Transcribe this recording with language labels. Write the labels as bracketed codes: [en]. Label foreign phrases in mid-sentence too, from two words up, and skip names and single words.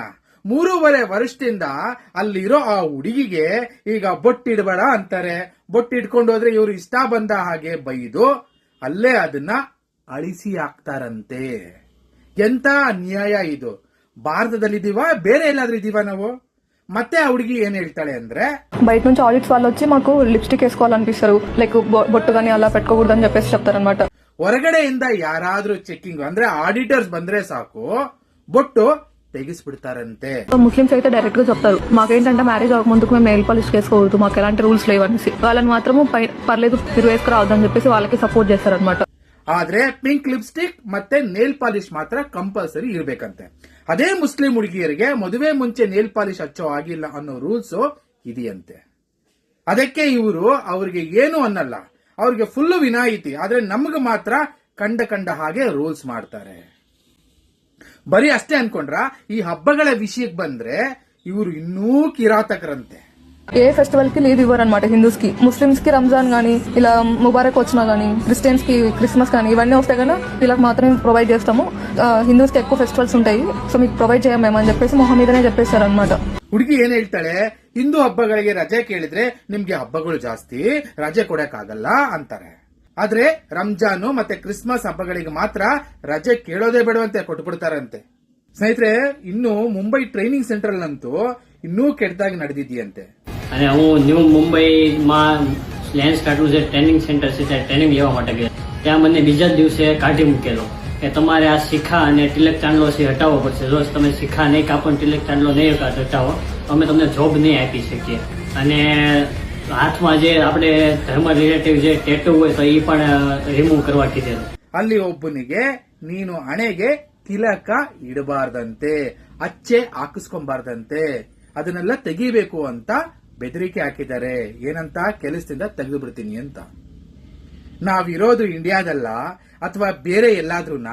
[kn] 3.5 ವರ್ಷದಿಂದ ಅಲ್ಲಿರೋ ಆ ಹುಡುಗಿಗೆ ಈಗ ಬೊಟ್ಟಿಡಬೇಡ ಅಂತಾರೆ. ಬೊಟ್ಟಿಡ್ಕೊಂಡು ಹೋದ್ರೆ ಇವ್ರು ಇಷ್ಟ ಬಂದ ಹಾಗೆ ಬೈದು ಅಲ್ಲೇ ಅದನ್ನ ಅಳಿಸಿ ಹಾಕ್ತಾರಂತೆ. ಎಂತ ಅನ್ಯಾಯ ಇದು! ಭಾರತದಲ್ಲಿದ್ದೀವಾ, ಬೇರೆ ಎಲ್ಲಾದ್ರೂ ಇದೀವಾ ನಾವು? ಮತ್ತೆ ಆ ಹುಡುಗಿ ಏನ್ ಹೇಳ್ತಾಳೆ ಅಂದ್ರೆ, [te] బయట నుంచి ఆడిట్స్ వాళ్ళు వచ్చి మాకు లిప్స్టిక్ వేసుకోవాలనిపిస్తారు, లైక్ బొట్టు గానీ అలా పెట్టుకోకూడదని చెప్పేసి చెప్తారనమాట. [kn] ಹೊರಗಡೆಯಿಂದ ಯಾರಾದ್ರೂ ಚೆಕಿಂಗ್ ಅಂದ್ರೆ ಆಡಿಟರ್ಸ್ ಬಂದ್ರೆ ಸಾಕು, ಬೊಟ್ಟು ತೆಗಿಸಿಬಿಡ್ತಾರಂತೆ. [te] ముస్లిమ్స్ అయితే డైరెక్ట్ గా చెప్తారు, మాకేంటంటే మ్యారేజ్ అవ్వక ముందుకు మేము [en] nail polish [te] వేసుకోకూడదు, మాకు ఎలాంటి రూల్స్ లేవనేసి. వాళ్ళని మాత్రము పర్లేదు మీరు వేసుకురావద్దని చెప్పేసి వాళ్ళకి సపోర్ట్ చేస్తారనమాట. [kn] ಆದ್ರೆ [en] pink lipstick [kn] ಮತ್ತೆ [en] nail polish [kn] ಮಾತ್ರ ಕಂಪಲ್ಸರಿ ಇರಬೇಕಂತೆ. ಅದೇ ಮುಸ್ಲಿಂ ಹುಡುಗಿಯರಿಗೆ ಮದುವೆ ಮುಂಚೆ [en] nail polish [kn] ಹಚ್ಚೋ ಆಗಿಲ್ಲ ಅನ್ನೋ ರೂಲ್ಸ್ ಇದೆಯಂತೆ. ಅದಕ್ಕೆ ಇವರು ಅವ್ರಿಗೆ ಏನು ಅನ್ನಲ್ಲ, ಅವ್ರಿಗೆ ಫುಲ್ ವಿನಾಯಿತಿ. ಆದ್ರೆ ನಮ್ಗೆ ಮಾತ್ರ ಕಂಡ ಹಾಗೆ ರೂಲ್ಸ್ ಮಾಡ್ತಾರೆ. ಬರೀ ಅಷ್ಟೇ ಅನ್ಕೊಂಡ್ರ? ಈ ಹಬ್ಬಗಳ ವಿಷಯಕ್ಕೆ ಬಂದ್ರೆ ಇವರು ಇನ್ನೂ ಕಿರಾತಕರಂತೆ. [te] ఏ ఫెస్టివల్ కి లీవ్ ఇవ్వరు అనమాట హిందూస్ కి. ముస్లిమ్స్ కి రంజాన్ గానీ, ఇలా ముబారక్ వచ్చినా గానీ, క్రిస్టియన్స్ కి క్రిస్మస్ కానీ ఇవన్నీ వస్తే కన్నా వీళ్ళకి మాత్రమే ప్రొవైడ్ చేస్తాము. హిందూస్ కి ఎక్కువ ఫెస్టివల్స్ ఉంటాయి, సో మీకు ప్రొవైడ్ చేయం మేమని చెప్పేసి మొహం మీదనే చెప్పేశారు అనమాట. [kn] ಹುಡುಗಿ ಏನ್ ಹೇಳ್ತಾಳೆ, ಹಿಂದೂ ಹಬ್ಬಗಳಿಗೆ ರಜೆ ಕೇಳಿದ್ರೆ ನಿಮ್ಗೆ ಹಬ್ಬಗಳು ಜಾಸ್ತಿ, ರಜೆ ಕೊಡಕ್ಕಾಗಲ್ಲ ಅಂತಾರೆ. ಆದ್ರೆ ರಂಜಾನು ಮತ್ತೆ ಕ್ರಿಸ್ಮಸ್ ಹಬ್ಬಗಳಿಗೆ ಮಾತ್ರ ರಜೆ ಕೇಳೋದೇ ಬೇಡವಂತೆ ಕೊಟ್ಬಿಡ್ತಾರಂತೆ. ಸ್ನೇಹಿತರೆ, ಇನ್ನು ಮುಂಬೈ [en] training center [kn] ಅಂತೂ ಇನ್ನೂ ಕೆಟ್ಟದಾಗಿ ನಡೆದಿದೆಯಂತೆ. [gu] અને હું ન્યૂ મુંબઈમાં લેન્સ કાર્ટનું જે [en] training center [gu] છે ત્યાં ટ્રેનિંગ લેવા માટે ગયા. ત્યાં મને બીજા દિવસે કાઢી મૂકેલો કે તમારે આ શિખા અને તિલક ચાંદલો છે હટાવવો પડશે. જો તમે શિખા નહીં કાપો, તિલક ચાંદલો નહીં હટાવો, અમે તમને જોબ નહીં આપી શકીએ. અને હાથમાં જે આપણે ધર્મ રિલેટિવ જે ટેટુ હોય તો એ પણ રિમૂವ್ કરવા કીધેલું. [kn] ಅಲ್ಲಿ ಒಬ್ಬನಿಗೆ ನೀನು ಹಣೆಗೆ ತಿಲಕ ಇಡಬಾರ್ದಂತೆ, ಅಚ್ಚೆ ಹಾಕಿಸ್ಕೊಂಬಾರ್ದಂತೆ, ಅದನ್ನೆಲ್ಲ ತೆಗಿಬೇಕು ಅಂತ ಬೆದರಿಕೆ ಹಾಕಿದ್ದಾರೆ. ಏನಂತ? ಕೆಲಸದಿಂದ ತೆಗೆದು ಬಿಡ್ತೀನಿ ಅಂತ. ನಾವಿರೋದು ಇಂಡಿಯಾದಲ್ಲ ಅಥವಾ ಬೇರೆ ಎಲ್ಲಾದ್ರೂನ?